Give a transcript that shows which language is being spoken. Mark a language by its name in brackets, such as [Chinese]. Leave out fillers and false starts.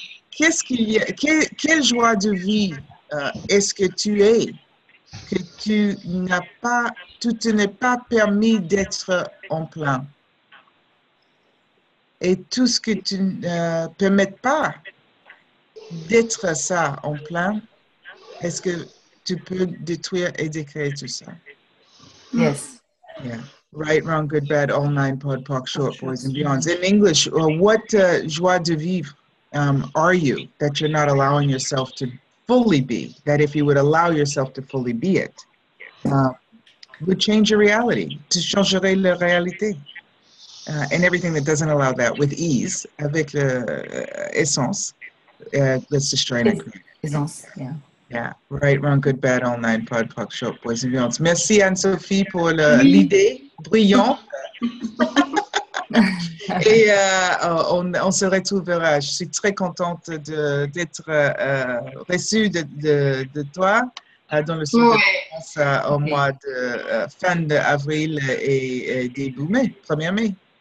[French] Qu'est-ce qu'il y a, quelle joie de vie est-ce que tu es que tu te n'es pas permis d'être en plein? Et tout ce que tu ne permets pas d'être ça en plein, est-ce que tu peux détruire et décréer tout ça? [English] Yes. Yeah. Right, wrong, good, bad, all nine, pod, poc, short, boys, and beyonds. In English, what joie de vivre are you that you're not allowing yourself to fully be? That if you would allow yourself to fully be it, would change your reality. [French] Tu changerais la réalité. [English] And everything that doesn't allow that with ease, [French] avec essence, [English] let's destroy it. Essence, yeah. Yeah, right, wrong, good, bad, all nine, pod, poc, short, boys, and beyonds. [French] Merci Anne-Sophie pour l'idée brillante. Et on se retrouvera. Je suis très contente d'être reçue de toi dans le sud de France au mois de fin d'avril et début mai, 1er mai.